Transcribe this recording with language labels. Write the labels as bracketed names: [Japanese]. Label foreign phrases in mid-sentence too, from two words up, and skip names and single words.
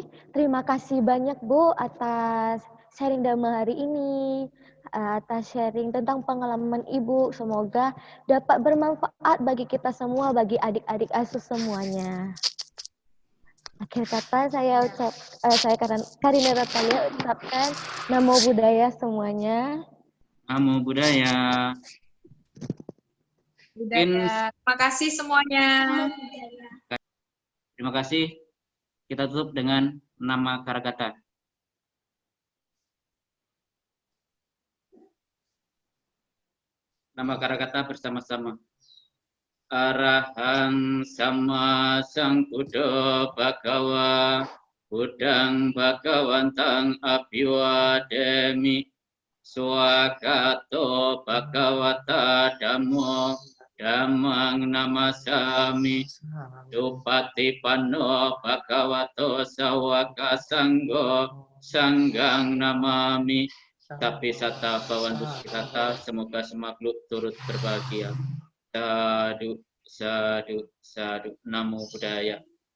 [Indonesian] Terima kasih banyak Bu atas sharing Dhamma hari ini, atas sharing tentang pengalaman Ibu. Semoga dapat bermanfaat bagi kita semua, bagi adik-adik asuh semuanya. Akhir kata saya Karina Natalia ucapkan [Pali] namo buddhaya [Indonesian] semuanya. [Pali] Namo Buddhaya. [Indonesian] Mungkin Terima kasih semuanya. terima kasih. Kita tutup dengan nama Karakata. Nama Karakata bersama-sama. [Pali] Arahang sama sangbuddha bhagawa buddhang bhagawantang abhiwademi swagato bhagawata dhammo dhammang namasami Dupatipanno bhagavato sawaka sanggo sanggang namami. [Indonesian] Tapi [Pali] sata bawantu [Indonesian] kita semoga semakhluk turut berbahagia. [Pali] Sadu, sadu, sadu. Namo Buddhaya.